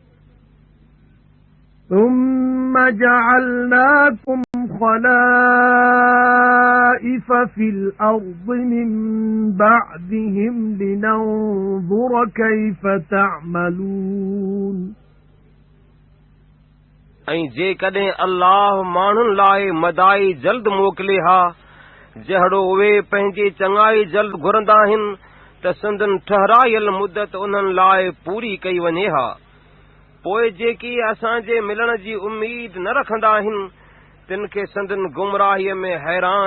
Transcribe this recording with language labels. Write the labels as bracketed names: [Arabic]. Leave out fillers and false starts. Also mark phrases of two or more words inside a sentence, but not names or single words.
[Arabic] ثم جعلناكم خلائف في الأرض من بعدهم لننظر كيف تعملون [Sindhi] ऐं जेकॾहिं अल्लाह माण्हुनि लाइ मदाई जल्द मोकिले हा जहिड़ो उहे पंहिंजी चङाई जल्द घुरंदा आहिनि त संदन ठहरायल मुदत उन्हनि लाइ पूरी कई वञे हा पोइ जेकी असांजे मिलण जी उम्मीद न रखंदा आहिनि तिन खे संदन गुमराहीअ में हैरान